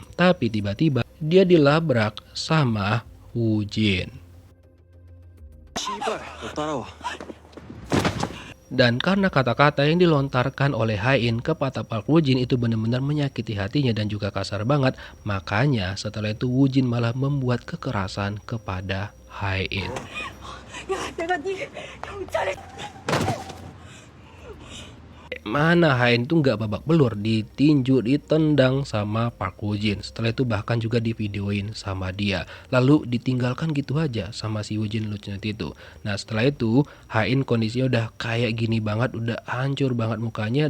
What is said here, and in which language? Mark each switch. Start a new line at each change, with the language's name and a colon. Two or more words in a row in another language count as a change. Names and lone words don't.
Indonesian: Tapi tiba-tiba dia dilabrak sama Woo Jin. Dan karena kata-kata yang dilontarkan oleh Hain kepada Park Woo Jin itu benar-benar menyakiti hatinya dan juga kasar banget, makanya setelah itu Woo Jin malah membuat kekerasan kepada Hain.
Korean: 야, 내가 네 경찰에
Indonesian: Mana Hain tuh nggak babak belur, ditinju, ditendang sama Park Woo Jin. Setelah itu bahkan juga divideoin sama dia. Lalu ditinggalkan gitu aja sama si Woo Jin lucunya itu. Nah setelah itu Hain kondisinya udah kayak gini banget, udah hancur banget mukanya.